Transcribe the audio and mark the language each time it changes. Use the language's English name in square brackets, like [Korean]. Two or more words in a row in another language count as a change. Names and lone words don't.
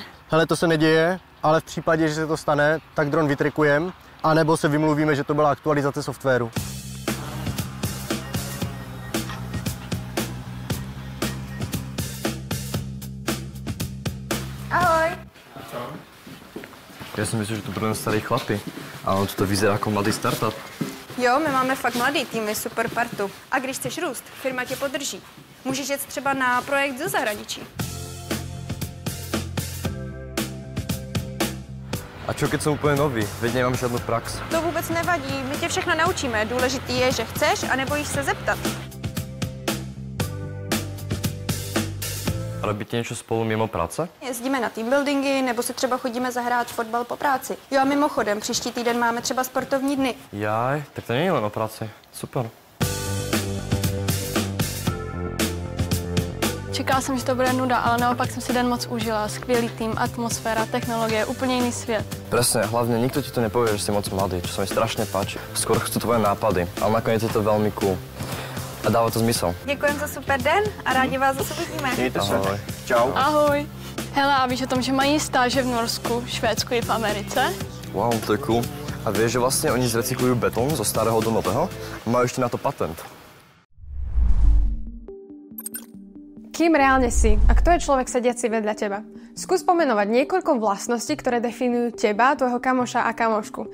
[Czech] Hele, to se neděje, ale v případě, že se to stane, tak dron vytrikujeme, anebo se vymluvíme, že to byla aktualizace softwaru. [Slovak] Ahoj. Ja som myslel, že tu budú starí chlapi, ale to vyzerá ako mladý startup. [Czech] Jo, my máme fakt mladý tým, je super partu. A když chceš růst, firma tě podrží. Můžeš jet třeba na projekt ze zahraničí. [Slovak] A čo keď som úplne nový? Veď nemám žiadnu prax. [Czech] To vůbec nevadí, my tě všechno naučíme. Důležitý je, že chceš a nebojíš se zeptat. [Slovak] Robíte niečo spolu mimo práce? [Czech] Jezdíme na teambuildingy, nebo se třeba chodíme zahrát fotbal po práci. Jo a mimochodem, příští týden máme třeba sportovní dny. [Slovak] Jaj, tak to nie je len o práci. Super. [Czech] Čekala jsem, že to bude nuda, ale naopak jsem si den moc užila. Skvělý tým, atmosféra, technologie, úplně jiný svět. [Slovak] Presne, hlavne nikto ti to nepovie, že si moc mladý, čo sa mi strašne páči. Skôr chcú tvoje nápady, ale nakoniec je to veľmi cool. A dáva to zmysel. [Czech] Děkujeme za super den a rádi vás zase uvidíme. Mějte se. Ahoj. Čau. Ahoj. Hele, a víš o tom, že mají stáže v Norsku, Švédsku i v Americe? Wow, to je cool. [Slovak] A vieš, že vlastne oni zrecyklujú betón zo starého do nového? Majú ešte na to patent. Kým reálne si a kto je človek sediaci vedľa teba? Skús pomenovať niekoľko vlastností, ktoré definujú teba, tvojho kamoša a kamošku.